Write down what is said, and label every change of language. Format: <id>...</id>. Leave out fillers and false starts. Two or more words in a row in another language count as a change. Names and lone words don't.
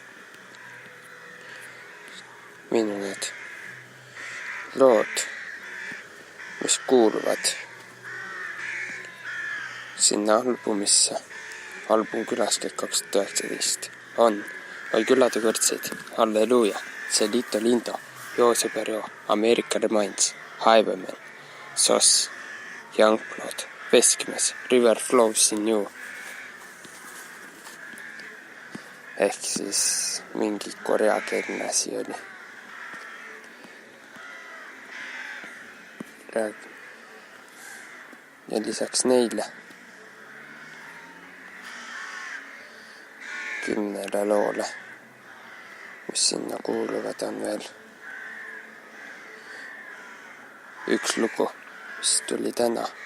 <et>Minu need lood, mis kuuluvad sinna albumisse, album külaskäik 2019 on Oi külade kõrtsid, Halleluuja, Celito Lindo, Joose Perro, America Reminds, Highwayman, Sos, Youngblood, Veskimees, River Flows in You. Ehk siis mingi koreakeelne asi oli. Ja lisaks neile 10 loole, mis sinna kuuluvad, on veel üks lugu, mis tuli täna.</et>